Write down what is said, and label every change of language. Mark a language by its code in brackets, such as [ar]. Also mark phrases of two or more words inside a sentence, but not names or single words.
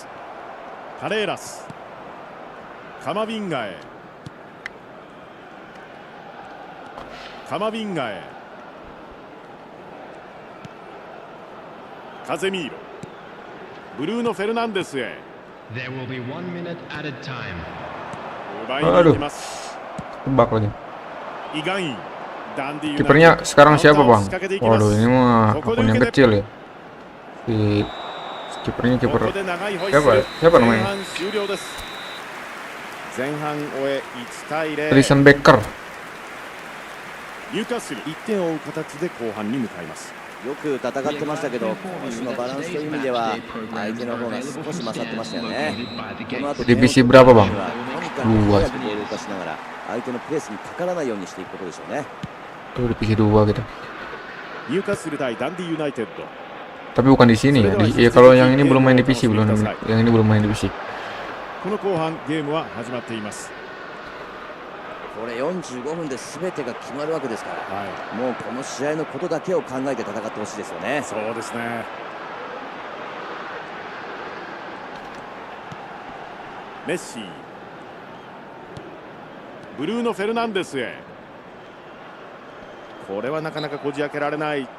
[ja] カレーラス、カマビンガへ、カゼミーロ、ブルーノ・フェルナンデスへ、 [en] There will be 1 minute added time. [ja] 奪いに行きます。 [id] Tebak lagi. [ja] イガイン、ダンディユナイテッド、 [id] Kipernya sekarang siapa, Bang? [ja] 仕掛けていきます。 [id] Waduh, ini mah [ja] ここで [id] akun [ja] 受 [id] yang [ja] けて、 [id] kecil ya. Kipernya [ja] こ [id] kiper [ja] こで長いホイッスル。 [id] siapa [ja] 前 [id] namanya? [ja] 半終了です。前半終え1対0。 Alisson Becker. ニューカッスル1点を追う形で後半に向かいます。よく戦ってましたけど、そのバランスという意味では相手の方が少し勝ってましたよね。この後 [id] Divisi berapa, Bang? [ja] とにかく早くボールを動かしながら相手のプレスにかからないようにしていくことでしょうね。 [id] Tuh divisi 2 gitu. [ja] ニューカッスル対ダンディユナイテッド。 [id] Tapi bukan di sini ya. Ya kalau yang ini belum main divisi, yang ini belum main divisi. [ja] この後半ゲームは始まっています。これ45分で全てが決まるわけですから、はい、もうこの試合のことだけを考えて戦ってほしいですよね。そうですね。メッシ、ブルーノ・フェルナンデスへ、これはなかなかこじ開けられない。